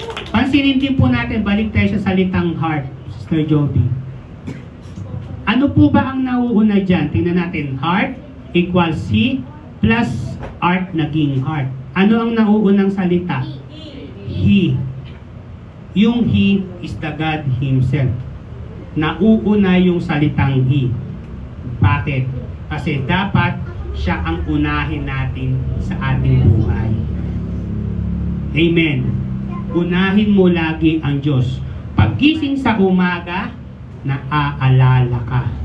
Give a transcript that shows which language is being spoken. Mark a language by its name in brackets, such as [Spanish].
[Filipino] Pansinin din po natin, balik tayo sa salitang heart, Sister Joby. Ano po ba ang nauuna dyan? Tingnan natin. Heart equals C plus art naging heart. Ano ang nauunang salita? He. [English] Yung He is the God Himself. [Filipino] Nauuna yung salitang He. Bakit? Kasi dapat siya ang unahin natin sa ating buhay. Amen. Unahin mo lagi ang Diyos. Paggising sa umaga, naaalala ka.